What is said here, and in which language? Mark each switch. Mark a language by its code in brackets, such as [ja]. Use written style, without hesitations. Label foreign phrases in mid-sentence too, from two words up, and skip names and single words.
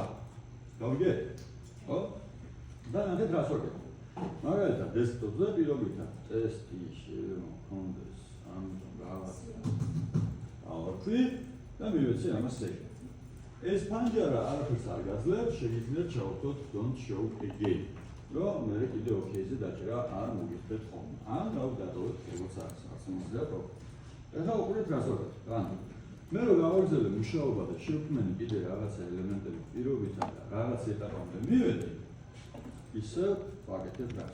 [ka] გავიგეთ? ხო? და ნახეთ რას ვაკეთებ. მაგალითად, დესკტოპზე პირობითად ტესტი შემოხონდეს ამიტომ რაღაც ავაქვი და მივეცი ამას ეგრე. ეს პანჯარა არაფერს არ გაძლევს, შეგიძლიათ ჩავხოთ [en] don't show again. [ka] რომ მე კიდე OK-ზე დაჭერა არ მოგიხდეთ ხოლმე. ან დავდადოთ როგორც არის, არც მიზდა პრობლემა. ეხლა უყურეთ რას ვაკეთებ. ანუ მე რომ გავაგრძელე მუშაობა და შევქმნი კიდე რაღაცა ელემენტები პირობითად და რაღაც ეტაპამდე მივედი, ისე ვაკეთებ რას.